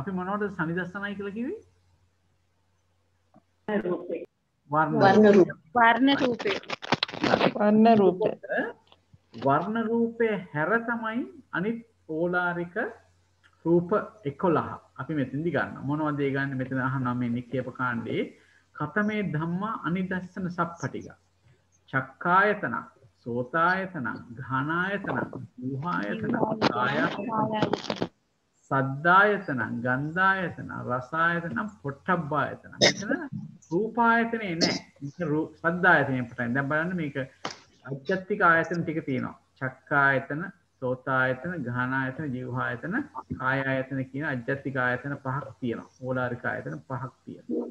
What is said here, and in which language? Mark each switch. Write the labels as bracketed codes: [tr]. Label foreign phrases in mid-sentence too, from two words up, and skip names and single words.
[si] අපි මොනවද සනිදස්සනයි කියලා කිව්වේ? වර්ණ රූපේ. වර්ණ රූපේ හැර තමයි අනිත් ඕලාරික රූප 11 අපි මෙතෙන්දි ගන්නවා. මොනවද ඒ ගන්න? මෙතන අහනවා මේ නික්කේප කාණ්ඩේ [pi] කතමේ ධම්මා අනිදස්සන සප්පටිග. චක්කායතන, සෝතායතන, ඝානායතන, ජීවහායතන, කායායතන, සද්දායතන, ගන්ධායතන, රසායතන, පොට්ටබ්බායතන. [si] මෙතන රූපායතනේ නැහැ. සද්දායතනේ පටන්. දැන් බලන්න මේක අජ්ජත්තික ආයතන ටික තියෙනවා. [pi] චක්කායතන, සෝතායතන, ඝානායතන, ජීවහායතන, කායායතන [si] කියන අජ්ජත්තික ආයතන පහක් තියෙනවා. ඕලාරික ආයතන පහක් තියෙනවා.